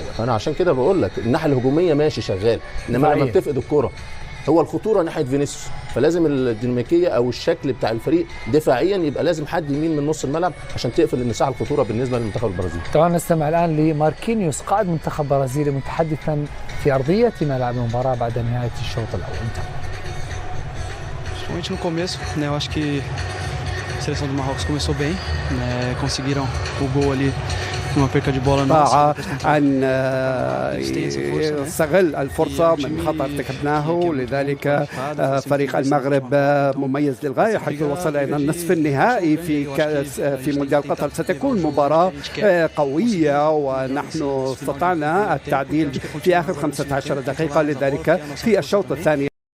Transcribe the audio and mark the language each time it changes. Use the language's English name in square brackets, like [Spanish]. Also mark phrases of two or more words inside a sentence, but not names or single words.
[Arabic] انا عشان كده بقول لك الناحيه الهجوميه ماشي شغال، انما لما بتفقد الكره هو الخطوره ناحيه فينيسيوس، فلازم الديناميكيه او الشكل بتاع الفريق دفاعيا يبقى لازم حد يمين من نص الملعب عشان تقفل المساحه الخطوره بالنسبه للمنتخب البرازيلي. طبعا نستمع الان لماركينيوس قائد منتخب برازيلي متحدثا في ارضيه ملعب المباراه بعد نهايه الشوط الاول. [Portuguese] Principalmente no começo, né? Eu acho que a seleção do Marrocos começou bem, né? Conseguiram o gol ali. [Arabic] طاعة أن يستغل الفرصة من خطأ ارتكبناه، ولذلك فريق المغرب مميز للغاية حيث وصل إلى النصف النهائي في مونديال قطر. ستكون مباراة قوية ونحن استطعنا التعديل في آخر 15 دقيقة، لذلك في الشوط الثاني